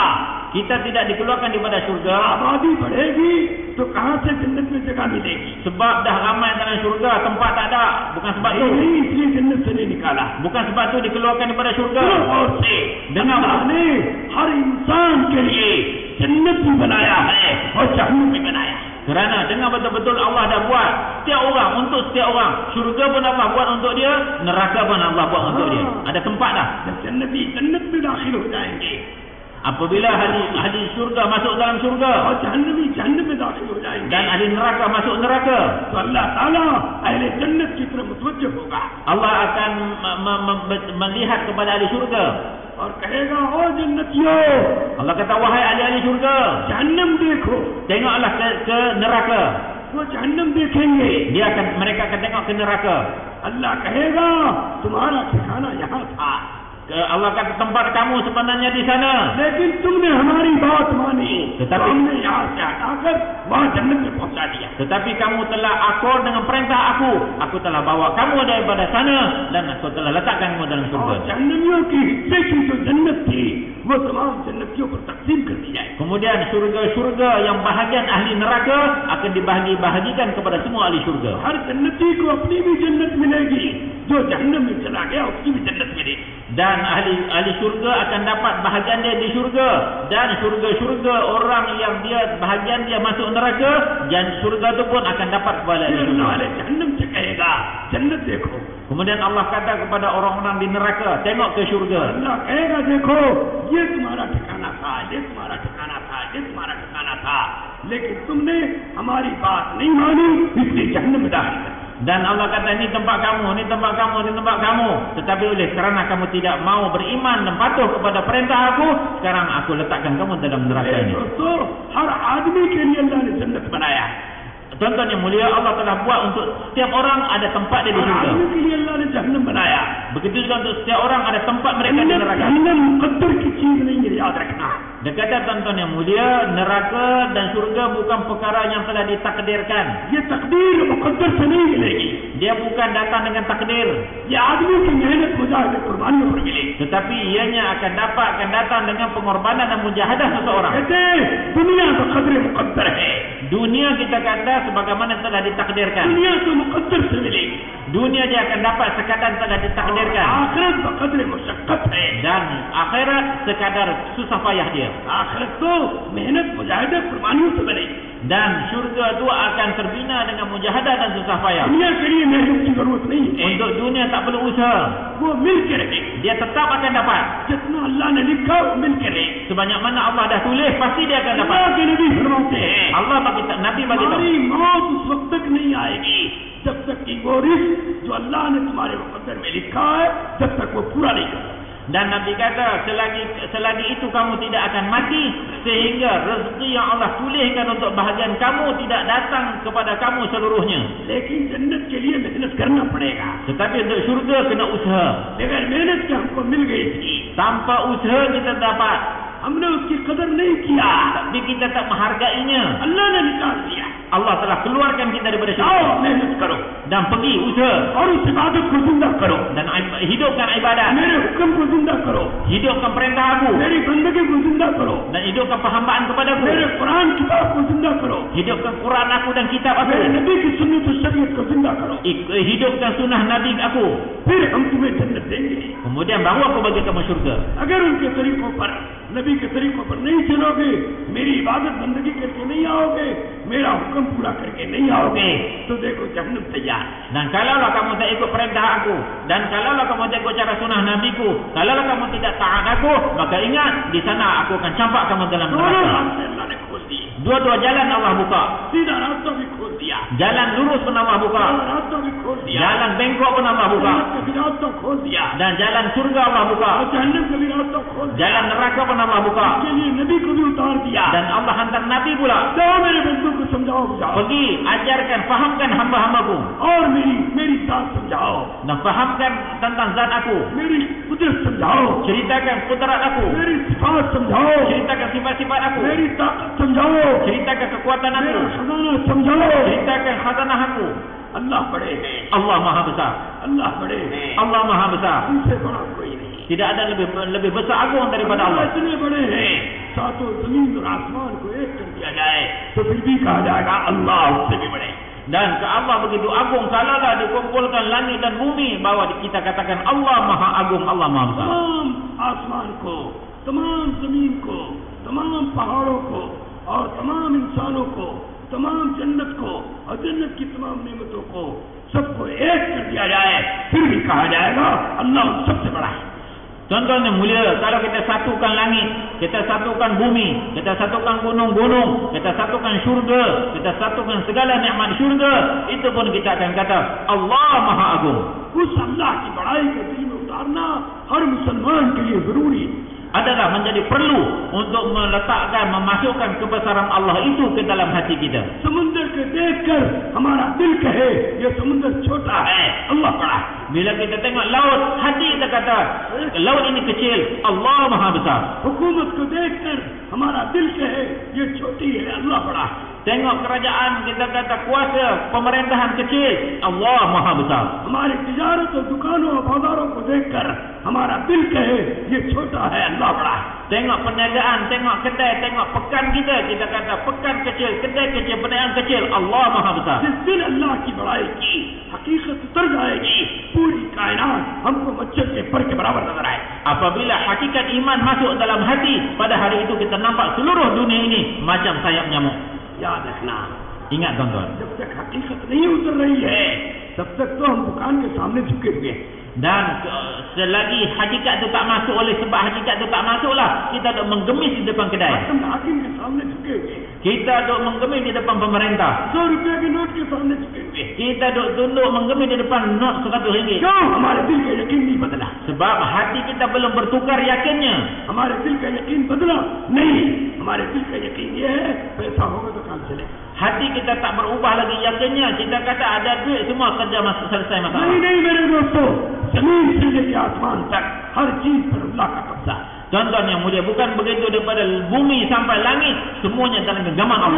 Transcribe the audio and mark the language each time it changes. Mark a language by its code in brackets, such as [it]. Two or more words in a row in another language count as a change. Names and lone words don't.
[ms] Kita tidak dikeluarkan daripada syurga. [hi] आबादी बढ़ेगी तो कहाँ से जन्नत में जगह मिलेगी? [ms] Sebab dah ramai dalam syurga, tempat tak ada. Bukan sebab tu. [hi] नहीं, इसलिए जन्नत से नहीं निकाला। [ms] Bukan sebab tu dikeluarkan daripada syurga. [hi] और से [ms] Dengar [hi] अल्लाह ने हर इंसान के लिए जन्नत भी बनाया है और जहन्नम भी बनाया है। [ms] Kerana dengar betul-betul Allah dah buat setiap orang, untuk setiap orang. Syurga pun Allah buat untuk dia, neraka pun Allah buat untuk dia. Ada tempat dah. [hi] जब जन्नती जन्नत में दाखिल हो जाएंगे [ms] Apabila ahli syurga masuk dalam syurga [hi] और जहन्नमी जहन्नम में दाखिल हो जाएंगे [ms] dan ahli neraka masuk neraka, [hi] तो अल्लाह ताला अहले जन्नत की तरफ मुतवज्जह होगा [ms] Allah akan melihat kepada ahli syurga. [hi] और कहेगा ओ जन्नतियों, [ms] Allah kata, wahai ahli-ahli syurga, [hi] जहन्नम देखो। [ms] tengoklah ke neraka. [hi] वो जहन्नम देखेंगे, [ms] Mereka akan tengok ke neraka. [hi] अल्लाह कहेगा तुम्हारा ठिकाना यहाँ था, [ms] Allah kata, tempat kamu sebenarnya di sana. [hi] लेकिन तुमने हमारी बात मानी, तो [ms] Tetapi- [hi] हमने यहाँ से हटाकर वहाँ जन्नत में पहुँचा दिया। [ms] Tetapi kamu telah akor dengan perintah aku. Aku telah bawa kamu daripada sana dan aku telah letakkan kamu dalam [hi] और [ms] syurga. [hi] जहन्नमियों की हिस्से की जो जन्नत थी वो तमाम जन्नतियों पर तकसीम कर दी जाए। [ms] Kemudian syurga-syurga yang bahagian ahli neraka akan dibahagi-bahagikan kepada semua ahli syurga. [hi] हर जन्नती को अपनी भी जन्नत मिलेगी, जो जहन्नम में चला गया उसकी भी जन्नत मिलेगी। [ms] Dan ahli syurga akan dapat bahagian dia di syurga. Dan syurga-syurga orang yang dia bahagian dia masuk neraka, dan syurga itu pun akan dapat kepada ahli [hi] फिर [ms] syurga. [hi] अल्लाह जहन्नम से कहेगा जन्नत देखो, [ms] Kemudian Allah kata kepada orang-orang di neraka, tengok ke syurga. [hi] अल्लाह कहेगा देखो ये तुम्हारा ठिकाना था, ये तुम्हारा ठिकाना था, ये तुम्हारा ठिकाना था, लेकिन तुमने हमारी बात नहीं मानी इसलिए जहन्नम में दाखिल कर। [ms] Dan Allah kata, ini tempat kamu, ini tempat kamu, ini tempat kamu. Tetapi oleh kerana kamu tidak mau beriman dan patuh kepada perintah aku, sekarang aku letakkan kamu dalam neraka ini. [hi] दोस्तों हर आदमी के लिए अल्लाह ने जन्नत बनाया, [ms] Tuan-tuan yang mulia, Allah telah buat untuk setiap orang ada tempat dia di [hi] हर [ms] syurga. [hi] आदमी के लिए अल्लाह ने जहन्नम बनाया। [ms] Begitu juga untuk setiap orang ada tempat mereka di neraka. [hi] जहन्नम मुकद्दर की चीज नहीं है, याद रखना। [ms] Dia kata, tuan-tuan yang mulia, neraka dan syurga bukan perkara yang telah ditakdirkan. [hi] ये तकदीर मुकद्दर से नहीं मिलेगी, [ms] Dia bukan datang dengan takdir, [hi] ये आदमी की मेहनत मुजाहिद कुर्बानियों पर मिलेगी। [ms] tetapi ianya akan datang dengan pengorbanan dan mujahadah seseorang. [hi] कहते हैं दुनिया तो कदर मुकद्दर है, [ms] Dunia kita kata sebagaimana telah ditakdirkan. [hi] दुनिया तो मुकद्दर से मिलेगी, [ms] Dunia dia akan dapat sekadar telah ditakdirkan. [hi] आखिरत बकदर मुशक्कत है। [ms] Dan akhirat sekadar susah payah dia. [hi] आखिरत तो मेहनत मुजाहिद कुर्बानियों से बनेगी। [ms] Dan syurga itu akan terbina dengan mujahadah dan susah payah. [hi] दुनिया के लिए मेहनत की जरूरत नहीं है, [ms] Untuk dunia tak perlu usaha. [hi] वो मिल के रहेगी। [ms] Dia tetap akan dapat. [hi] जितना अल्लाह ने लिखा वो मिल के रहेगी। [ms] Sebanyak mana Allah dah tulis, pasti dia akan dapat. [hi] अल्लाह के नबी फरमाते हैं [ms] Allah bagi Nabi bagi tahu. [hi] तुम्हारी मौत उस वक्त तक नहीं आएगी जब तक कि वो रिस्क जो अल्लाह ने तुम्हारे मुकद्दर में लिखा है जब तक वो पूरा नहीं होगा। [ms] Dan Nabi kata, selagi itu kamu tidak akan mati sehingga rezeki yang Allah tuliskan untuk bahagian kamu tidak datang kepada kamu seluruhnya. [hi] लेकिन जन्नत के लिए मेहनत करना पड़ेगा। [ms] Tetapi untuk syurga kena usaha. [hi] बगैर मेहनत के हमको मिल गई थी, [ms] Tanpa usaha kita dapat, [hi] हमने उसकी कदर नहीं किया, [ms] tapi kita tak menghargainya. [hi] अल्लाह ने निकाल दिया। [ms] Allah telah keluarkan kita daripada syurga. [hi] आओ मेहनत करो [ms] Dan pergi usaha [hi] और उस इबादत को जिंदा करो, [ms] dan hidupkan ibadat, [hi] मेरे हुक्म को जिंदा करो, [ms] hidupkan perintah aku, [hi] मेरी बंदगी को जिंदा करो, [ms] dan hidupkan perhambaan kepadaku, [hi] मेरे कुरान किताब को जिंदा करो, [ms] hidupkan Quran aku dan kitab aku, [hi] मेरे नबी की सुन्नत और शरीयत को जिंदा करो, [ms] hidupkan sunnah Nabi aku. [hi] फिर हम तुम्हें जन्नत देंगे। [ms] Kemudian baru aku bagi kamu syurga. [hi] अगर उनके तरीकों पर, नबी के तरीकों पर नहीं चलोगे, मेरी इबादत बंदगी करके नहीं आओगे, मेरा हुक्म पूरा करके नहीं आओगे, तो देखो जहन्नम तैयार। [ms] Dan kalaulah kamu tak ikut perintah aku, dan kalaulah kamu tak ikut cara sunnah Nabiku, kalaulah kamu tidak taat aku, maka ingat di sana aku akan campak kamu dalam [hi] दोनों [ms] neraka. [hi] रास्ते अल्लाह ने खोल दिए, [ms] Dua-dua jalan Allah buka. [hi] सीधा रास्ता भी खोल दिया, [ms] Jalan lurus pun Allah buka. [hi] और रास्ता भी खोल दिया, [ms] Jalan bengkok pun Allah buka. [hi] जन्नत का भी रास्ता खोल दिया, [ms] Dan jalan surga Allah buka. [hi] और जहन्नम का भी रास्ता खोल दिया। [ms] Jalan neraka pun Allah buka. [hi] इसके लिए नबी को भी उतार दिया। [ms] Dan Allah hantar Nabi pula. [hi] जाओ मेरे बंदों को समझाओ बुझाओ। [ms] Pergi ajarkan, fahamkan hamba-hambaku. [hi] और मेरी जात समझाओ। [ms] Dan fahamkan tentang zat aku. [hi] मेरी कुदरत समझाओ। [ms] Ceritakan kudrat aku. [hi] मेरी सिफात समझाओ। [ms] Ceritakan sifat-sifat aku. [hi] मेरी ताकत समझाओ। [ms] Ceritakan kekuatan aku. [hi] मेरा खजाना समझाओ। [ms] Ceritakan khazanah aku. [hi] अल्लाह बड़े हैं। [ms] Allah Maha Besar. [hi] अल्लाह बड़े हैं। [ms] Allah Maha Besar. [hi] उनसे बड़ा कोई नहीं। [ms] Tidak ada lebih besar agung daripada अल्लाह Allah. [hi] इतने बड़े हैं, सातों जमीन और आसमान को एक कर दिया जाए तो फिर भी कहा जाएगा अल्लाह उससे भी बड़े। [ms] Dan ke Allah begitu agung, kalaulah dikumpulkan langit dan bumi, bahawa kita katakan Allah Maha Agung, Allah Maha Besar. [hi] तमाम आसमान को, तमाम जमीन को, तमाम पहाड़ों को और तमाम इंसानों को, तमाम जन्नत को और जन्नत की तमाम नेमतों को सबको एक कर दिया जाए फिर भी कहा जाएगा अल्लाह सबसे बड़ा है। [ms] Contohnya mulia, kalau kita satukan langit, kita satukan bumi, kita satukan gunung-gunung, kita satukan syurga, kita satukan segala nikmat syurga, itu pun kita akan kata Allah Maha Agung. [hi] उस अल्लाह की बड़ाई के दिल में उतारना हर मुसलमान के लिए जरूरी [ms] adalah menjadi perlu untuk meletakkan, memasukkan kebesaran Allah itu ke dalam hati kita. [hi] समुद्र के देखकर हमारा दिल कहे ये समुद्र छोटा है अल्लाह बड़ा। [ms] Bila kita tengok laut, hati kita kata laut ini kecil, Allah Maha Besar. [hi] हुकूमत को देखकर हमारा दिल कहे ये छोटी है अल्लाह बड़ा। [ms] Tengok kerajaan, kita kata kuasa pemerintahan kecil, Allah Maha Besar. [hi] हमारी तिजारत और दुकानों और बाजारों को देखकर हमारा दिल कहे ये छोटा है अल्लाह बड़ा। [ms] Tengok perniagaan, tengok kedai, tengok pekan kita, kita kata pekan kecil, kedai kecil, perniagaan kecil, Allah Maha Besar. [hi] जिस दिन अल्लाह की बड़ाई की हकीकत उतर जाएगी पूरी कायनात हमको मच्छर के पर के बराबर नजर आए। [ms] Apabila hakikat iman masuk dalam hati, pada hari itu kita nampak seluruh dunia ini macam sayap nyamuk. [hi] याद रखना, [ms] Ingat tuan-tuan. [hi] जब तक हकीकत नहीं उतर रही है तब तक तो हम दुकान के सामने झुके हुए हैं। [ms] Dan selagi hakikat itu tak masuk, oleh sebab hakikat itu tak masuklah, kita duk menggemis di depan kedai. [hi] हम हाकिम के सामने झुके हुए हैं। [ms] Kita duk menggemis di depan pemerintah. [hi] 100 रुपए के नोट के सामने झुके हुए हैं। [ms] Kita duk tunduk menggemis di depan not RM100. [hi] क्यों? हमारे दिल का यकीन नहीं बदला। [ms] Sebab hati kita belum bertukar yakinnya. [hi] हमारे दिल का यकीन बदला नहीं। हमारे दिल का यकीन ये है पैसा होगा तो काम चलेगा। [ms] Hati kita tak berubah lagi yakinnya. Kita kata ada duit, semua kerja selesai masalah. [hi] नहीं मेरे दोस्तों, जमीन से लेकर आसमान तक हर चीज पर अल्लाह का कब्जा। [ms] Contoh yang mulia, bukan begitu daripada bumi sampai langit, semuanya dalam genggaman Allah.